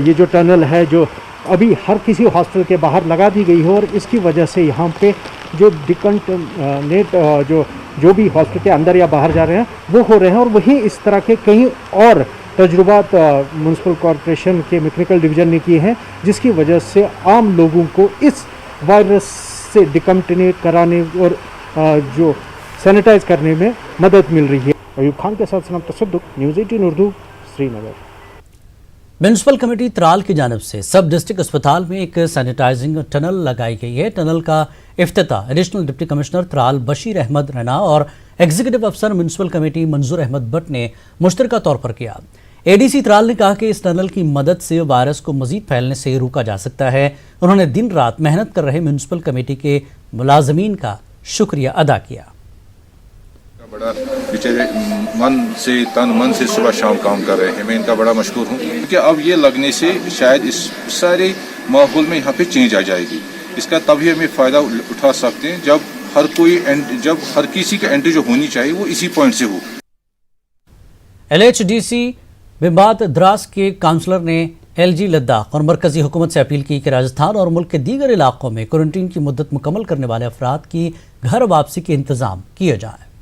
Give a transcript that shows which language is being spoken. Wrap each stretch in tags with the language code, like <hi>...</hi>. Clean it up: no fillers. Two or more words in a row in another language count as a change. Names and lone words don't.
<ur>یہ جو ٹنل ہے جو ابھی ہر کسی ہاسپٹل کے باہر لگا دی گئی ہے، اور اس کی وجہ سے یہاں پہ جو ڈیکنٹمنیٹ جو بھی ہاسپٹل کے اندر یا باہر جا رہے ہیں وہ ہو رہے ہیں، اور وہیں اس طرح کے کئی اور تجربات میونسپل کارپوریشن کے میکینیکل ڈویژن نے کیے ہیں، جس کی وجہ سے عام لوگوں کو اس وائرس سے ڈیکنٹمنیٹ کرانے اور جو سینیٹائز کرنے میں مدد مل رہی ہے۔ ایوب خان کے ساتھ سلام تصدق، نیوز 18 اردو، سری نگر۔ میونسپل کمیٹی ترال کی جانب سے سب ڈسٹرکٹ اسپتال میں ایک سینیٹائزنگ ٹنل لگائی گئی ہے۔ ٹنل کا افتتاح ایڈیشنل ڈپٹی کمشنر ترال بشیر احمد رنا اور ایگزیکٹو افسر میونسپل کمیٹی منظور احمد بٹ نے مشترکہ طور پر کیا۔ اے ڈی سی ترال نے کہا کہ اس ٹنل کی مدد سے وائرس کو مزید پھیلنے سے روکا جا سکتا ہے۔ انہوں نے دن رات محنت کر رہے میونسپل کمیٹی کے ملازمین کا شکریہ ادا کیا۔ بڑا بیچارے تن من سے صبح شام کام کر رہے ہیں، میں ان کا بڑا مشکور ہوں، کیونکہ اب یہ لگنے سے شاید اس سارے ماحول میں یہاں پہ چینج آ جائے گی۔ اس کا تبھی ہمیں فائدہ اٹھا سکتے ہیں جب ہر کسی کی انٹری جو ہونی چاہیے وہ اسی پوائنٹ سے ہو. LHDC بمبات دراس کے کونسلر نے LG لداخ اور مرکزی حکومت سے اپیل کی کہ راجستھان اور ملک کے دیگر علاقوں میں کوارنٹین کی مدت مکمل کرنے والے افراد کی گھر واپسی کے انتظام کیے جائیں.</ur>